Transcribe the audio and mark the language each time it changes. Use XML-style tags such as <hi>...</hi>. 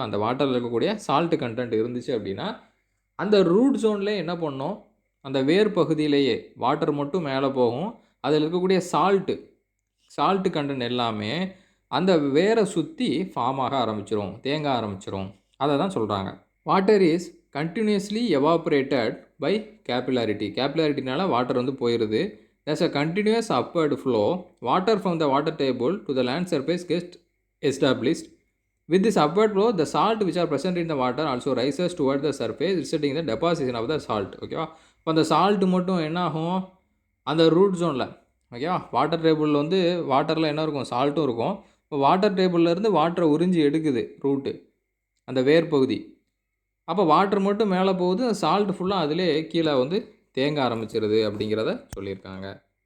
<ta>அந்த வாட்டரில் இருக்கக்கூடிய சால்ட்டு கண்டென்ட் இருந்துச்சு அப்படின்னா, அந்த ரூட் ஜோன்லேயே என்ன பண்ணும், அந்த வேர் பகுதியிலேயே வாட்டர் மட்டும் மேலே போகும். அதில் இருக்கக்கூடிய சால்ட்டு கண்டென்ட் எல்லாமே அந்த வேரை சுற்றி ஃபார்ம் ஆக ஆரம்பிச்சிரும், தேங்க ஆரம்பிச்சிரும். அதை தான் சொல்கிறாங்க.</ta> <en>Water is continuously evaporated by capillarity.</en> <ta>கேபில்லாரிட்டினால water வந்து போயிடுது.</ta> <en>There's a continuous upward flow. Water from the water table to the land surface gets established. With this upward flow, the salt which are present in the water also rises toward the surface, resulting in the deposition of the salt.</en> <ta>ஓகேவா? இப்போ அந்த salt மட்டும் என்ன ஆகும்? அந்த root ஜோனில் ஓகேவா? Water டேபிளில் வந்து வாட்டரில் என்ன இருக்கும்? சால்ட்டும் இருக்கும். இப்போ வாட்டர் டேபிள்லேருந்து வாட்டரை உறிஞ்சி எடுக்குது ரூட்டு, அந்த வேர் பகுதி. அப்போ வாட்டர் மட்டும் மேலே போகுது, சால்ட் ஃபுல்லாக அதிலே கீழே வந்து தேங்க ஆரம்பிச்சிருது அப்படிங்கிறத சொல்லியிருக்காங்க.</ta>